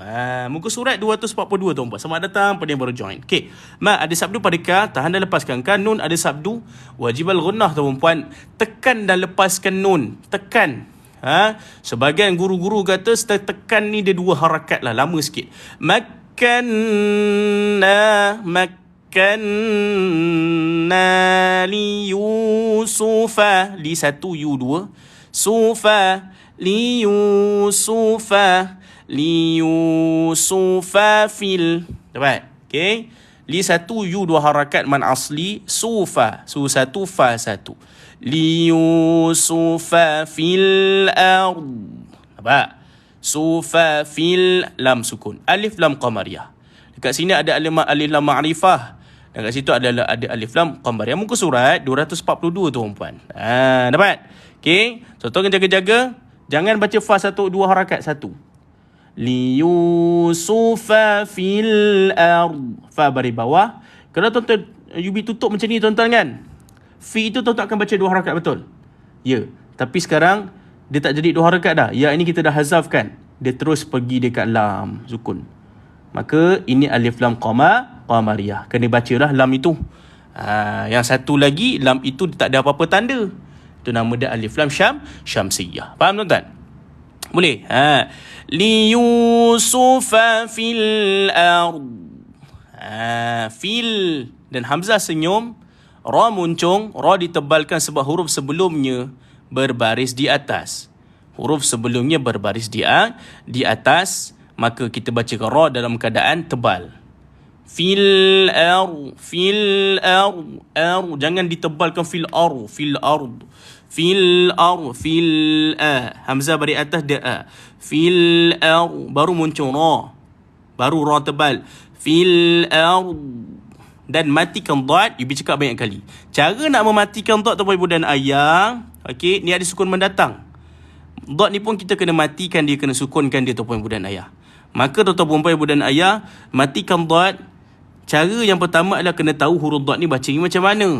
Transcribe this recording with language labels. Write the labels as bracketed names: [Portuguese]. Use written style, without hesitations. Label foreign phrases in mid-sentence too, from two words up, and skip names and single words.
[Malay] Muka surat 242 tuan-puan. Selamat datang pada yang baru join. Okey. Ada sabdu pada ka, tahan dan lepaskan ka. Nun ada sabdu [Arabic] wajibal gunnah [Malay] tuan-puan. Tekan dan lepaskan nun. Tekan. Sebahagian guru-guru kata tekan ni dia dua harakat lah, lama sikit. [Arabic] Makkanna li Yusufa, [Malay] li satu yu dua, [Arabic] sufa li Yusufa fil. [Malay] Dapat? Okay. Li satu yu dua harakat man asli, sufa, su satu fa satu. [Arabic] Li Yusufa fil ard. [Malay] Nampak? [Arabic] Sufa fil [Malay] lam sukun. [Arabic] Alif lam qamariyah. [Malay] Dekat sini ada [Arabic] alif lam ma'rifah. [Malay] Dan kat situ ada [Arabic] alif lam qamariyah. [Malay] Muka surat 242 tuan-puan. Dapat? Okey. So tolong jaga-jaga. Jangan baca fa satu dua harakat satu. [Arabic] Li Yusufa fil ard. [Malay] Fa baris bawah. Kalau tuan-tuan Yubi tutup macam ni tuan-tuan kan, fi itu tuan-tuan akan baca dua harakat, betul? Ya. Tapi sekarang dia tak jadi dua harakat dah. Ya, ini kita dah hazafkan. Dia terus pergi dekat lam sukun. Maka ini [Arabic] alif lam qamariyah. [Malay] Kena baca lah lam itu. Yang satu lagi lam itu tak ada apa-apa tanda. Itu nama dia [Arabic] alif lam syamsiyah. [Malay] Faham tuan-tuan? Boleh? [Arabic] Li Yusufa fil ard. [Malay] Fil dan hamzah senyum, ra muncung, ra ditebalkan sebab huruf sebelumnya berbaris di atas. Huruf sebelumnya berbaris di atas, maka kita baca ra dalam keadaan tebal. [Arabic] Fil ard, [Malay] jangan ditebalkan [Arabic] fil ard. [Malay] Hamzah baris atas dia a. [Arabic] Fil ard, [Malay] baru muncul ra. Baru ra tebal. [Arabic] Fil ard. [Malay] Dan matikan dot. Yubi cakap banyak kali. Cara nak mematikan dot tuan-puan ibu dan ayah. Okey, ni ada sukun mendatang. Dot ni pun kita kena matikan dia, kena sukunkan dia tuan-puan ibu dan ayah. Maka tuan-tuan ibu dan ayah, matikan dot. Cara yang pertama adalah kena tahu huruf dot ni baca ni macam mana.